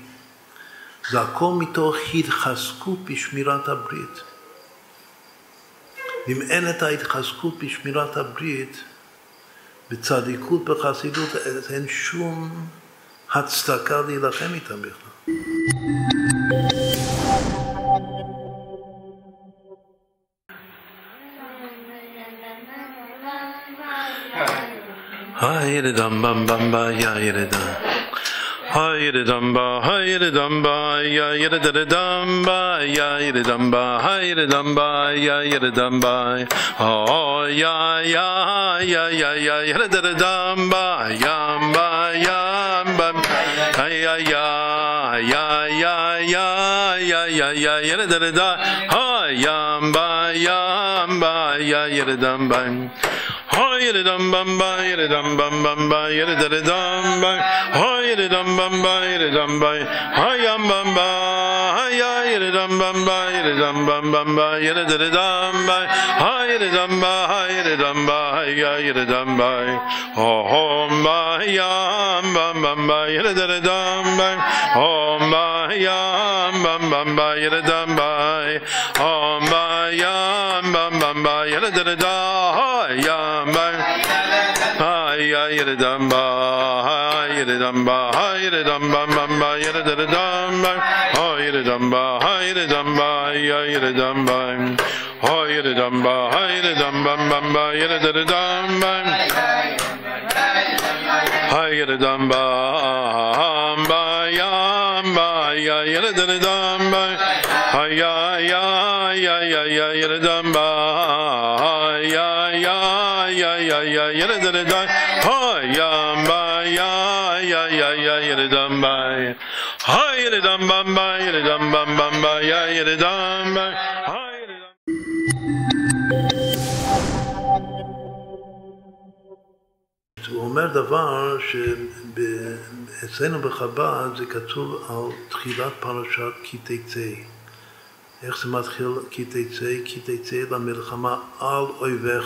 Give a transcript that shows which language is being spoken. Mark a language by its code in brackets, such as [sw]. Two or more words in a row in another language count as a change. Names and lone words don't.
[he] זה הכל מתוך התחזקות בשמירת הברית. אם אין את ההתחזקות בשמירת הברית, בצדיקות, בחסידות, אין שום הצדקה להילחם איתם בכלל. Hayre dam bam bam ba ya yere da. Hayre dam ba ya yere da dam ba ya yere dam ba hayre dam ba ya yere dam ba. Oh ya yere da dam ba yam ba ya yere da da. Ha yam ba ya yere dam ba. Hayre dam bam ba yere dam bam bam ba yere da dam ba hayre dam bam ba yere dam ba hayam bam ba ya yere dam bam ba yere dam bam bam ba yere da dam ba hayre dam ba ya yere dam ba hom ba yam bam bam ba yere da dam ba hom ba yam bam bam ba yere dam ba hom ba yam bam bam ba yere da da yam yere dam ba yere dam ba yere dam bam bam ba yere da dam ba yere dam ba yere dam ba yere dam ba yere dam ba yere dam bam bam ba yere da dam ba yere dam ba yam ba yere da dam ba ya yere dam ba ya yere da dam yam ba ya yere dam ba yere dam bam ba yere dam bam bam ba ya yere dam ba הוא אומר דבר שאצלנו בחב"ד זה כתוב על תחילת פרשת כי תצא. איך זה מתחיל כי תצא? כי תצא למלחמה על אויביך.